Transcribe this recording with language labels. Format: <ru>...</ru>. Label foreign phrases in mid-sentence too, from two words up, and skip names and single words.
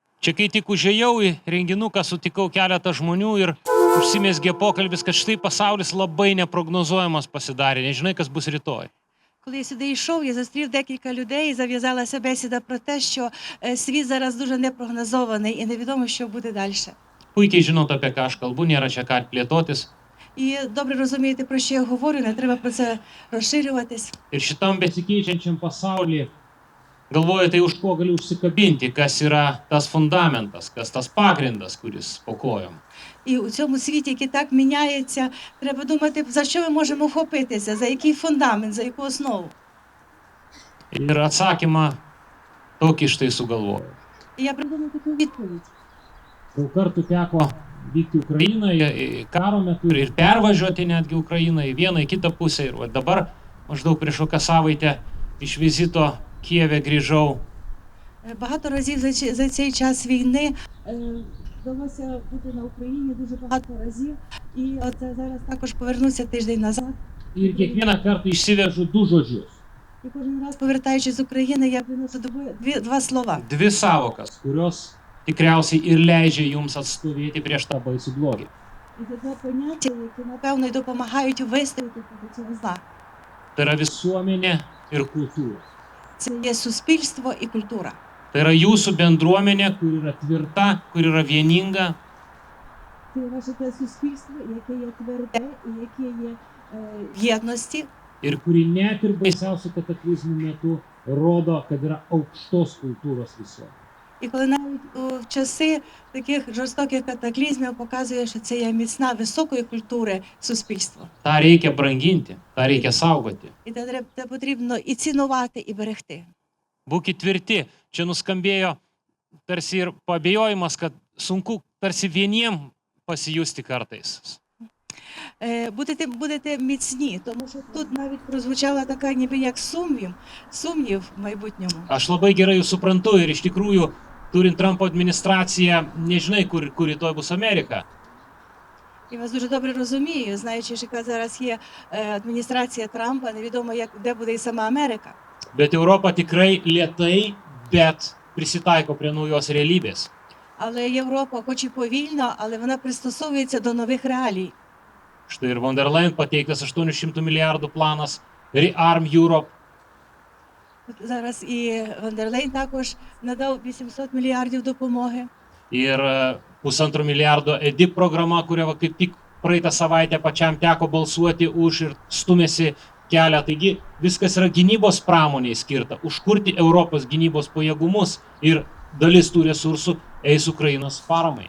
<lt>Čia kai tik užėjau į renginuką, sutikau keletą žmonių ir užsimezgė pokalbis, kad štai pasaulis labai непрогнозуємий pasidarė, nežinai, kas bus rytoj.</lt> <uk>Коли я сюди йшов, я зустрів декілька людей, і зав'язалася бесіда про те, що світ зараз дуже непрогнозований і невідомо, що буде далі.</uk> <lt>Puikiai žinot, apie ką aš kalbu, nėra čia ką plėtotis.</lt> <uk>І добре розумієте, про що я говорю, не треба про це розширюватись.</uk> <lt>Ir šitam besikeičiančiam pasaulyje galvoju, tai už ko galiu užsikabinti, kas yra tas fundamentas, kas tas pagrindas, kuris po kojom.</lt> <uk>І у цьому світі, який так міняється, треба думати, за що ми можемо вхопитися, за який фундамент, за яку основу.</uk> <lt>Ir atsakymą tokį štai sugalvoju.</lt> <uk>І я придумав таку відповідь.</uk> <lt>Daug kartų teko vykti Ukrainoje karo metu ir pervažiuoti netgi Ukrainą į vieną, į kitą pusę. Ir dabar maždaug prieš kokią savaitę iš vizito Kijeve grįžau.</lt> <uk>Багато разів за цей час війни вдалося бути на Україні дуже багато разів. І от зараз також повернуся тиждень назад.</uk> <lt>Ir kiekvieną kartą išsivežu du žodžius.</lt> <uk>І кожен раз, повертаючись з України, я приношу два слова.</uk> <lt>Dvi savokas, kurios tikriausiai ir leidžia jums atstovėti prieš tą baisų blogį.</lt> <uk>І це два поняття, які, напевно, й допомагають вистояти проти цього зла.</uk> <lt>Tai yra visuomenė ir kultūra.</lt> <uk>Це є суспільство і культура.</uk> <lt>Tai yra jūsų bendruomenė, kur yra tvirta, kur yra vieninga.</lt> <uk>Це ваше те суспільство, яке є тверде і яке є в єдності.</uk> <lt>Ir kuri net ir baisiausių kataklizmų metu rodo, kad yra aukštos kultūros visuomenė.</lt> <uk>І коли навіть в часи таких жорстоких катаклізмів показує, що це є міцна, високої культури суспільство.</uk> <lt>Ta reikia branginti, ta reikia saugoti.</lt> <uk>І це потрібно і цінувати, і берегти.</uk> <lt>Būkit tvirti. Čia nuskambėjo tarsi ir pabijojimas, kad sunku tarsi vieniem pasijusti kartais.</lt> <uk>Будете міцні, тому що тут навіть прозвучала така ніби як сумнів в майбутньому.</uk> <lt>Aš labai gerai jūs suprantu ir iš tikrųjų, turint Trumpo administraciją, nežinai, kur rytoj bus Amerika.</lt> <uk>І вас дуже добре розумію, знаючи, що яка зараз є адміністрація Трампа, невідомо, де буде і сама Америка.</uk> <lt>Bet Europa tikrai lėtai, bet prisitaiko prie naujos realybės.</lt> <uk>Але Європа, хоч і повільно, але вона пристосовується до нових реалій.</uk> <lt>Štai ir von der Leyen pateiktas 800 milijardų planas, Rearm Europe.</lt> <uk>Зараз і Ван дер Лейн також надав 800 мільярдів допомоги.</uk> <lt>Ir 1,5 milijardo EDIP programa, kurią kaip tik praeitą savaitę pačiam teko balsuoti už ir stumėsi kelią. Taigi viskas yra gynybos pramoniai skirta, užkurti Europos gynybos pajėgumus ir dalis tų resursų eis Ukrainos paramai.</lt>